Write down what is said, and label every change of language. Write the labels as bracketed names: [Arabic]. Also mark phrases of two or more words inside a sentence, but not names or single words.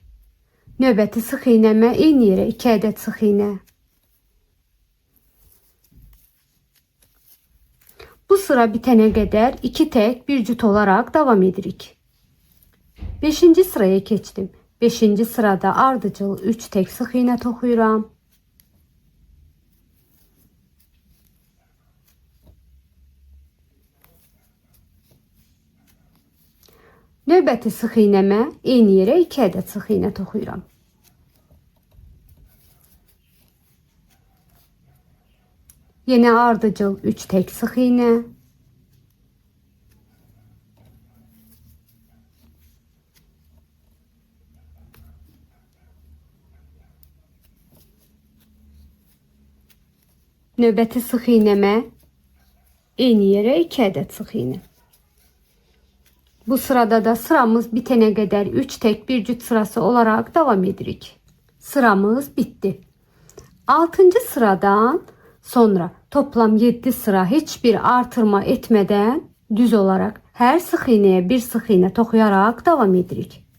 [Azerbaijani] Növbəti sık iğnəmə eyni yerə 2 adet sık iğne. [Turkish] Bu sıra bitene kadar 2 tek bir cüt olarak devam edirik. 5. sıraya geçtim. 5. [Azerbaijani] sırada ardıcıl 3 tek sık iğne toxuyuram. Növbəti sıx iğnəmə eyni yerə 2 ədəd sıx iğnə toxuyuram. Yenə ardıcıl 3 tek sıx iğnə. Növbəti sıx iğnəmə eyni yerə 2 ədəd sıx iğnə. [Turkish] Bu sırada da sıramız bitene kadar 3 tek bir cüt sırası olarak devam edirik. Sıramız bitti. 6. sıradan sonra toplam 7 sıra hiçbir artırma etmeden düz olarak her sık iğneye bir sık iğne toxuyarak devam edirik.